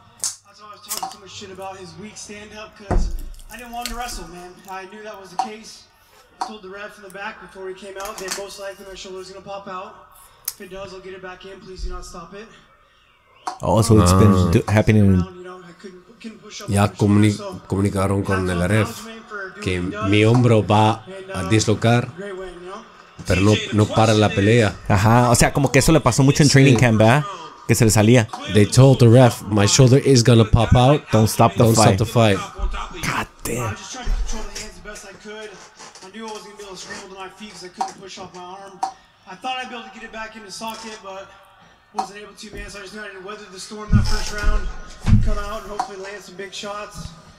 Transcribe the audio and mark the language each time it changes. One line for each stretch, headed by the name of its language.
English: That's why I was talking so much shit about his weak stand-up, because I didn't want him to wrestle, man. I knew that was the case. I told the ref in the back before he came out that most likely my shoulder's gonna pop out. If it does, I'll get it back in. Please do not stop it. Oh, so it's been happening.
Spanish: Ya comunicaron con el ref que mi hombro va a dislocar, pero no para la pelea. Ajá, o sea, como que eso le pasó mucho en training camp, ¿verdad? Que se le salía.
English: They told the ref, my shoulder is gonna pop out. Don't stop the fight. God damn. I just tried to control the hands the best I could. I knew I wasn't gonna be able to scramble to my feet because I couldn't push off my arm. I thought I'd be able to get it back in the socket, but wasn't able to, man. So I just knew I had to weather the storm that first round, come out and hopefully land some big shots.